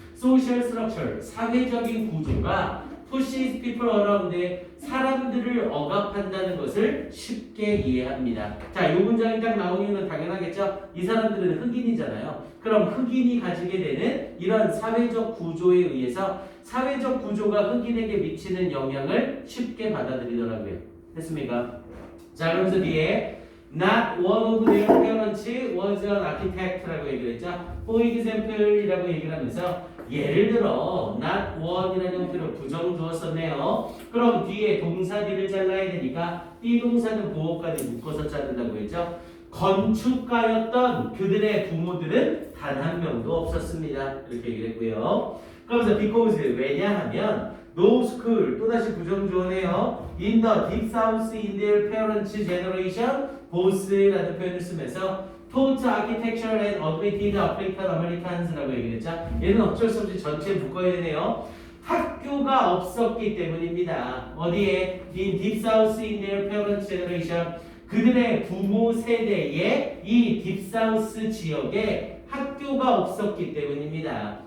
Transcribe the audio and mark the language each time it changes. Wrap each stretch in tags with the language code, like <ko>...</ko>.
<en>social structure</en> <ko>사회적인 구조가</ko> <en>pushes people around</en> <ko>사람들을 억압한다는 것을 쉽게 이해합니다. 자, 이 문장이 딱 나온 이유는 당연하겠죠? 이 사람들은 흑인이잖아요. 그럼 흑인이 가지게 되는 이런 사회적 구조에 의해서 사회적 구조가 흑인에게 미치는 영향을 쉽게 받아들이더라고요. 됐습니까? 자, 그러면서 뒤에</ko> <en>Not one of their parents was an architect</en> <ko>라고 얘기를 했죠. For example이라고 얘기를 하면서 예를 들어 not one이라는 형태로 부정 주었었네요. 그럼 뒤에 동사 D를 잘라야 되니까 이 동사는 보호까지 묶어서 자른다고 했죠. 건축가였던 그들의 부모들은 단 한 명도 없었습니다. 이렇게 얘기를 했고요. 그러면서 because 왜냐하면 no school 또다시 부정주어네요.</ko> <en>in the deep south in their parents' generation both</en> <ko>라는 표현을 쓰면서</ko> <en>taught architecture and admitted African Americans라고</en> <ko>얘기했죠. 얘는 어쩔 수 없이 전체에 묶어야 되네요. 학교가 없었기 때문입니다. 어디에?</ko> <en>in deep south in their parents' generation</en> <ko>그들의 부모 세대의 이 딥사우스 지역에 학교가 없었기 때문입니다.</ko>